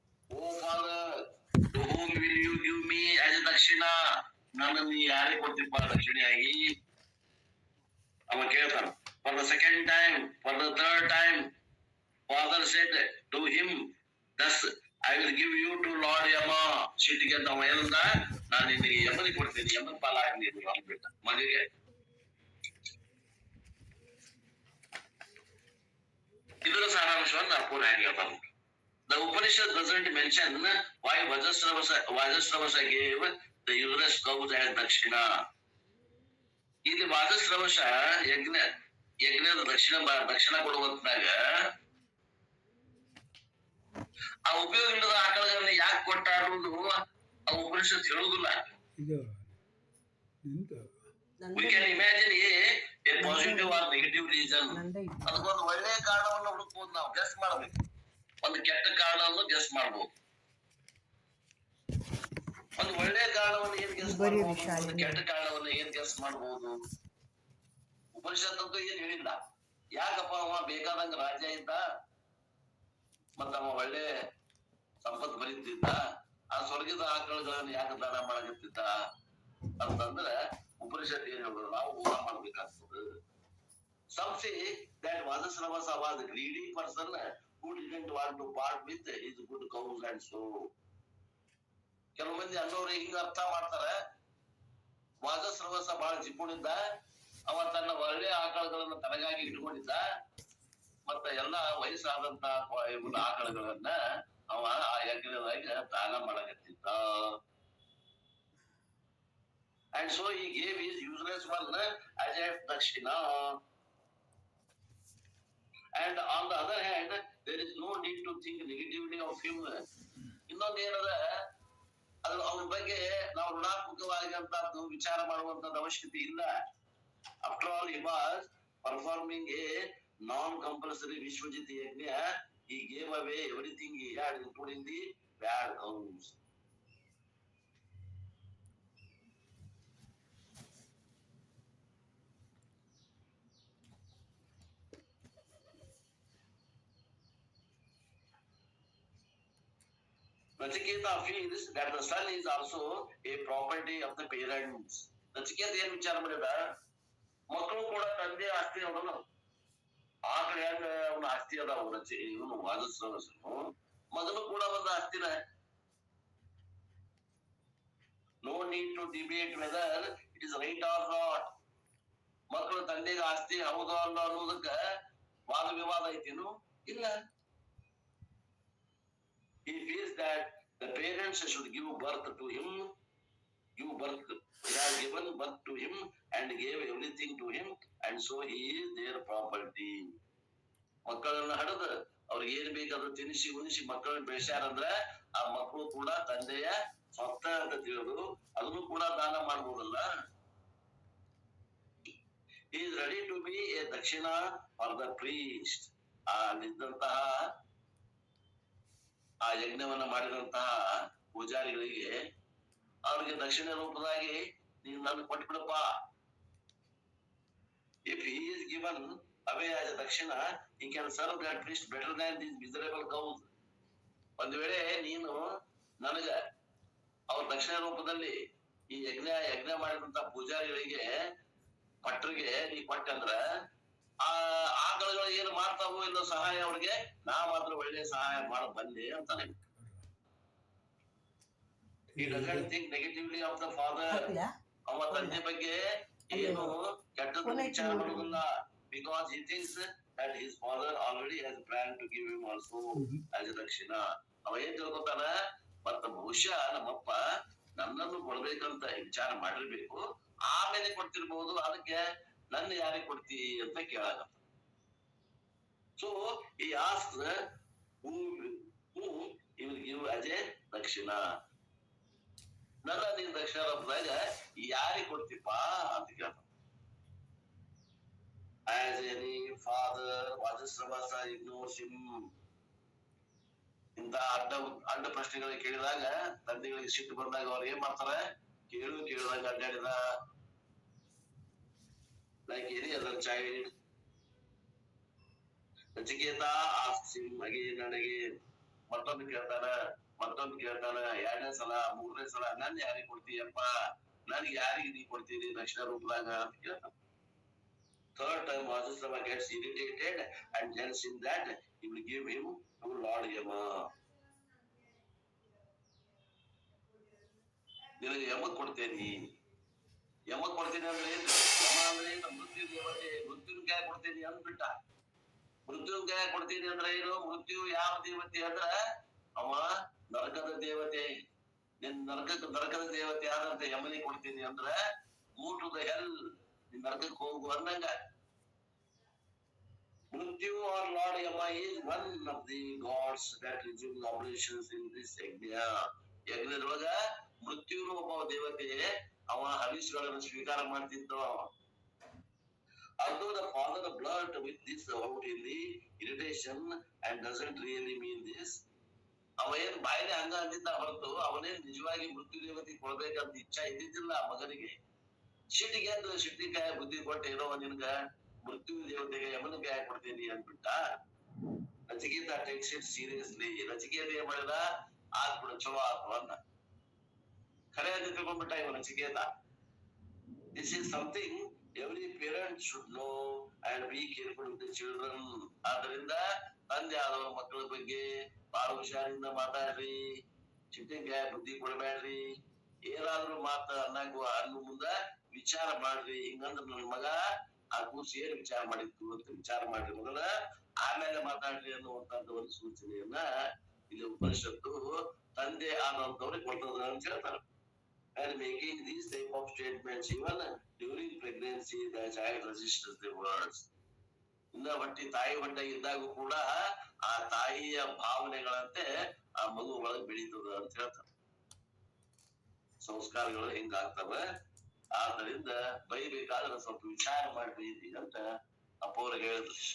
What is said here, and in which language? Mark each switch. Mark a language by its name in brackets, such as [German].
[English] O father, to whom will you give me as a dakshina? [Kannada] ನಾನು ನೀ ಯಾರಿಗೆ ಕೊಡ್ತಿಪ್ಪ ದಕ್ಷಿಣೆಯಾಗಿ? ಅವ ಕೇಳ್ತಾನ. [English] For the second time, for the third time, father said to him, thus I will give you to Lord Yama. [Kannada] ಸಿಟ್ಟಿಗೆ ಅವ ಏನಂದ, ನಾನು ನಿನಗೆ ಯಮನಿಗೆ ಕೊಡ್ತೀನಿ, ಯಮನ ಪಾಲಾಗಿ ನೀನು ಅಂದ್ಬಿಟ್ಟ ಮನೆಗೆ. ಇದರ ಸಾರಾಂಶವನ್ನು ಅಪ್ಪನ ಹೇಗೆ ಹೇಳ್ತಾನೆ. [English] The Upanishad doesn't mention why Vajasravasa gave the useless cows as Dakshina. [Kannada] ಇಲ್ಲಿ ವಾಜಸ್ರವಶ ಯಜ್ಞದ ದಕ್ಷಿಣ ಕೊಡುವಂತಾಗ ಆ ಉಪಯೋಗ ಇಲ್ಲದ ಆಕಳಗಳನ್ನ ಯಾಕೆ ಕೊಟ್ಟ ಅನ್ನೋದು ಆ Upanishad ಹೇಳುದಿಲ್ಲ. [English] We can imagine a positive or negative reason. [Kannada] ಅದಕ್ಕೊಂದು ಒಳ್ಳೆಯ ಕಾರಣವನ್ನು ಹುಡುಕ್ಬೋದು, ನಾವು ಗೆಸ್ ಮಾಡ್ಬೇಕು. ಒಂದು ಕೆಟ್ಟ ಕಾರಣವನ್ನು ಗೆಸ್ ಮಾಡ್ಬೋದು. ಒಂದು ಒಳ್ಳೆಯ ಕಾರಣವನ್ನು ಏನ್ ಗೆಸ್ ಮಾಡ್ಬೋದು, ಒಂದು ಕೆಟ್ಟ ಕಾರಣವನ್ನು ಏನ್ ಗೆಸ್ ಮಾಡ್ಬೋದು? ಉಪನಿಷತ್ ಅಂತೂ ಏನ್ ಹೇಳಿಲ್ಲ. ಯಾಕಪ್ಪ ಅವ ಬೇಕಾದಂಗ ರಾಜ್ಯ ಇದ್ದ, ಮತ್ತ ಅವ ಒಳ್ಳೆ ಸಂಪತ್ ಬರೀತಿದ್ದ, ಆ ಸ್ವರ್ಗದ ಆಕಳಗಳನ್ನು ಯಾಕೆ ದಾನ ಮಾಡಕತ್ತಿದ್ದ ಅಂತಂದ್ರೆ ಉಪನಿಷತ್ ಏನ್ ಹೇಳೋದು, ನಾವು ಊಟ ಮಾಡ್ಬೇಕಾಗ್ತದೆ. [English] Some say that Vajasravasa was a greedy person who didn't want to part with his good cows and so. [Kannada] ಕೆಲವು ಮಂದಿ ಅನ್ನೋರು ಹಿಂಗ ಅರ್ಥ ಮಾಡ್ತಾರೆ, ವಾಜಸ್ರವಸ ಬಹಳ ಜಿಪುಣಿದ್ದ, ಅವ ತನ್ನ ಒಳ್ಳೆ ಆಕಳಗಳನ್ನ ತನಗಾಗಿ ಇಟ್ಕೊಂಡಿದ್ದ, ಮತ್ತ ಎಲ್ಲಾ ವಯಸ್ಸಾದಂತ ಆಕಳಗಳನ್ನ ಅವ ಆ ಯಜ್ಞದಾಗ ದಾನ ಮಾಡಕತ್ತಿದ್ದ. [English] And so he gave his useless one as a dakshina. And on the other hand, there is no need to think negatively of him. [Kannada] ಇನ್ನೊಂದು ಏನದ, ಅದು ಅವನ ಬಗ್ಗೆ ನಾವು ಋಣಾತ್ಮಕವಾಗಿ ಅಂತದ್ದು ವಿಚಾರ ಮಾಡುವಂತದ್ದು ಅವಶ್ಯಕತೆ ಇಲ್ಲ. [English] After all, he was performing a non-compulsory Vishwajit yajna. He gave away everything he had, including the bad cows. Nachiketa feels that the son is also a property of the parents. [Kannada] Nachiketa ಏನ್ ವಿಚಾರ ಮಾಡಿದ, ಮಕ್ಕಳು ಕೂಡ ತಂದೆ ಆಸ್ತಿ ಅವನು. ಆಕಳ ಹೆಂಗ ಅವನ ಆಸ್ತಿ ಅದಾವ, ಇವನು ವಾಜಸ್ರವಸನು ಮಗನು ಕೂಡ ಒಂದು ಆಸ್ತಿನ. [English] No need to debate whether it is right or not. [Kannada] ಮಕ್ಕಳು ತಂದೆಗೆ ಆಸ್ತಿ ಹೌದೋ ಅಲ್ಲ ಅನ್ನೋದಕ್ಕ ವಾದ ವಿವಾದ ಐತೇನು? ಇಲ್ಲ. [English] He feels that the parents should give birth to him, they have given birth to him and gave everything to him, and so he is their property. [Kannada] ಮಕ್ಕಳನ್ನ ಹಡದ ಅವ್ರಿಗೆ ಏನ್ ಬೇಕಾದ್ರೂ ತಿನಿಸಿ ಉಣಿಸಿ ಮಕ್ಕಳನ್ನ ಬೆಳೆಸ್ಯಾರಂದ್ರ ಆ ಮಕ್ಕಳು ಕೂಡ ತಂದೆಯ ಸ್ವತ್ತ ಅಂತ ತಿಳಿದು ಅದನ್ನು ಕೂಡ ದಾನ ಮಾಡ್ಬೋದಲ್ಲ. [English] he is ready to be a dakshina for the priest. [Kannada] ಅಲ್ಲಿದ್ದಂತಹ ಆ ಯಜ್ಞವನ್ನ ಮಾಡಿದಂತಹ ಪೂಜಾರಿಗಳಿಗೆ ಅವ್ರಿಗೆ ದಕ್ಷಿಣ ರೂಪದಾಗಿ ನೀನು ನನ್ಗೆ ಕೊಟ್ಬಿಡಪ್ಪ. [English] If he is given away as a dakshina, he can serve that priest better than these miserable cows. [Kannada] ಒಂದ್ ವೇಳೆ ನೀನು ನನಗ ಅವ್ರ ದಕ್ಷಿಣ ರೂಪದಲ್ಲಿ ಈ ಯಜ್ಞ ಮಾಡಿದಂತ ಪೂಜಾರಿಗಳಿಗೆ ಭಟ್ರಿಗೆ ನೀ ಕೊಟ್ಟಂದ್ರ ಆ ಆಕಳುಗಳು ಏನು ಮಾಡ್ತಾವೋ ಇಲ್ಲೋ ಸಹಾಯ ಅವ್ರಿಗೆ, ನಾ ಮಾತ್ರ ಒಳ್ಳೆ ಸಹಾಯ ಮಾಡ ಬಂದೆ ಅಂತಾನೆ. [English] He doesn't think negatively of the father. [Kannada] ಅವ ತಂದೆ ಬಗ್ಗೆ ಏನು ಕೆಟ್ಟದ್ದು ವಿಚಾರ ಮಾಡುವುದಿಲ್ಲ. [English] Because he thinks that his father already has planned to give him also as a dakshina. [Kannada] ಅವ ಏನ್ ತಿಳ್ಕೊತಾನ, ಮತ್ತ ಬಹುಶಃ ನಮ್ಮಪ್ಪ ನನ್ನನ್ನು ಕೊಡ್ಬೇಕಂತ ವಿಚಾರ ಮಾಡಿರ್ಬೇಕು, ಆಮೇಲೆ ಕೊಡ್ತಿರ್ಬಹುದು, ಅದಕ್ಕೆ ನನ್ನ ಯಾರಿಗೆ ಕೊಡ್ತಿ ಅಂತ ಕೇಳಾಕ. [English] So he asks who he will give as a dakshina. [Kannada] ನನ್ನ ನೀನ್ ದಕ್ಷಿಣ ರೂಪದಾಗ ಯಾರಿಗೆ ಕೊಡ್ತಿಪ್ಪ ಅಂತ ಕೇಳ್ತಾನ. [English] As any father, Vajasravasa ignores him. [Kannada] ಇಂತ ಅಡ್ಡ ಪ್ರಶ್ನೆಗಳಿಗೆ ಕೇಳಿದಾಗ ತಂದೆಗಳಿಗೆ ಸಿಟ್ಟು ಬಂದಾಗ ಅವ್ರು ಏನ್ ಮಾಡ್ತಾರೆ, ಕೇಳಿದಾಗ ಅಡ್ಡಾಡಿದ. [English] Like any other child, Nachiketa asks him again and again. [Kannada] ಮತ್ತೊಂದು ಕೇಳ್ತಾನ, ಎರಡನೇ ಸಲ, ಮೂರನೇ ಸಲ, ನನ್ ಯಾರಿಗೆ ಕೊಡ್ತೀಯಪ್ಪ, ನನ್ಗೆ ಯಾರಿಗೆ ನೀ ಕೊಡ್ತೀನಿ ದಕ್ಷಿಣ ರೂಪದಾಗ ಅಂತ ಕೇಳ್ತಾನ. [English] Third time Vajasrava gets irritated and tells him that he will give him to Lord Yama. [Kannada] ನಿನಗೆ ಯಮಕ್ ಕೊಡ್ತೇನಿ ಅಂದ್ರೆ ಏನು? ಯಮ ಅಂದ್ರೆ ಏನು? ಮೃತ್ಯು ದೇವತೆ. ಮೃತ್ಯುನ್ ಕೈ ಕೊಡ್ತೇನಿ ಅಂದ್ಬಿಟ್ಟ. ಮೃತ್ಯುನ್ ಕೈ ಕೊಡ್ತೀನಿ ಅಂದ್ರೆ ಏನು? ಮೃತ್ಯು ಯಾವ ದೇವತೆ ಅಂದ್ರ ಅವ ನರಕದ ದೇವತೆ. ನಿನ್ ನರಕದ ದೇವತೆ ಆದಂತ ಯಮನಿಗೆ ಕೊಡ್ತೀನಿ ಅಂದ್ರೆ [English] go to the hell, [Kannada] ನಿನ್ ನರಕಕ್ಕೆ ಹೋಗು ಅನ್ನಂಗ. [English] Mrityu or Lord Yama is one of the gods that resume operations in this yajna. [Kannada] ಯಜ್ಞದೊಳಗ ಮೃತ್ಯುನು ಒಬ್ಬ ದೇವತೆ, ಅವ ಹವಿಸ್ಗಳನ್ನು ಸ್ವೀಕಾರ ಮಾಡ್ತಿದ್ದ. [English] Although the father blurt with this out in the irritation and doesn't really mean this, [Kannada] ಅವ ಏನ್ ಬಾಯಿಲೆ ಹಂಗ ಅಂದಿದ್ದ ಹೊರತು ಅವನೇನ್ ನಿಜವಾಗಿ ಮೃತ್ಯು ದೇವತೆ ಕೊಡ್ಬೇಕಂತ ಇಚ್ಛಾ ಇದ್ದಿದ್ದಿಲ್ಲ ಮಗನಿಗೆ. ಸಿಟ್ಟಿಕಾಯ ಬುದ್ಧಿ ಕೊಟ್ಟು ಏನೋ ನಿನ್ಗ ಮೃತ್ಯು ದೇವತೆಗೆ ಯಮನ ಕೈ ಕೊಡ್ತೀನಿ ಅಂದ್ಬಿಟ್ಟ. Nachiketa [English] Takes it seriously. [Kannada] Nachiketa ಏನ್ ಮಾಡಿದ, ಆಗ್ಬಿಡ ಚಲೋ ಆತು ಅಂದ. ಖರೆ ಅಂತ ತಿಳ್ಕೊಂಡ್ಬಿಟ್ಟ ಇವ Nachiketa. [English] This is something every parent should know and be careful with the children. [Kannada] ಆದ್ದರಿಂದ ತಂದೆ ಆದವರ ಮಕ್ಕಳ ಬಗ್ಗೆ ಬಹಳ ಹುಷಾರಿಂದ ಮಾತಾಡ್ರಿ, ಚಿಟ್ಟಿಕಾಯ ಬುದ್ಧಿ ಕೊಡಬೇಡ್ರಿ. ಏನಾದ್ರೂ ಮಾತ ಅನ್ನು ಮುಂದ ವಿಚಾರ ಮಾಡ್ರಿ. ಹಿಂಗಂದ್ರ ನನ್ನ ಮಗ ಆ ಕೂಸು ಏನ್ ವಿಚಾರ ಮಾಡಿತ್ತು ಅಂತ ವಿಚಾರ ಮಾಡ್ರಿ ಮೊದಲ, ಆಮೇಲೆ ಮಾತಾಡ್ರಿ ಅನ್ನುವಂತದ್ದು ಒಂದು ಸೂಚನೆಯನ್ನ ಇಲ್ಲಿ ಉಪನಿಷತ್ತು ತಂದೆ ಆದಂತವ್ರಿಗೆ ಕೊಡ್ತದ ಅಂತ ಹೇಳ್ತಾರೆ. [English] And making these type of statements even during pregnancy, the child registers the words. [Kannada] ಇನ್ನ ತಾಯಿ ಹೊಟ್ಟೆ ಇದ್ದಾಗ ಕೂಡ ಆ ತಾಯಿಯ ಭಾವನೆಗಳಂತೆ ಆ ಮಗು ಒಳಗೆ ಬೆಳೀತದ ಅಂತ ಹೇಳ್ತಾರೆ. ಸಂಸ್ಕಾರಗಳು ಹಿಂಗಾಗ್ತವ. ಆದ್ದರಿಂದ ಬೈಬೇಕಾದ್ರೆ ಸ್ವಲ್ಪ ವಿಚಾರ ಮಾಡ್ರಿ ಅಂತ ಅಪ್ಪವ್ರಿಗೆ ಹೇಳಿದ್ರು.